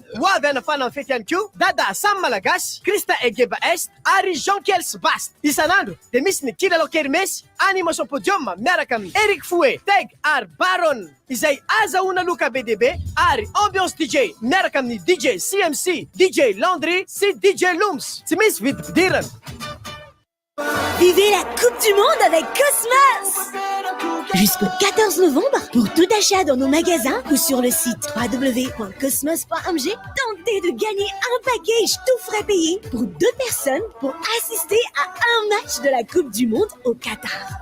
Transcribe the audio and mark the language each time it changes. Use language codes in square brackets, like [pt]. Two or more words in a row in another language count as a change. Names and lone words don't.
[mg] Ho avy hanafana amin'ny fety ihany koa Dada Sam Malagasy, Krista Egeba Est ary Jean-Kels Bast. Isan'andro dia misy ny Kilalao Kermesy, [fr] animation podium [mg] miaraka amin'ny Eric Fouet, Teg ary Baron izay azahoana loka BDB ary ambiance DJ miaraka amin'ny DJ CMC, DJ Landry sy DJ Looms. Tsy misy vidy pidirana. [fr] Vivez la Coupe du Monde avec Cosmos! Jusqu'au 14 novembre, pour tout achat dans nos magasins ou sur le site www.cosmos.mg, tentez de gagner un package tout frais payé pour 2 personnes pour assister à un match de la Coupe du Monde au Qatar.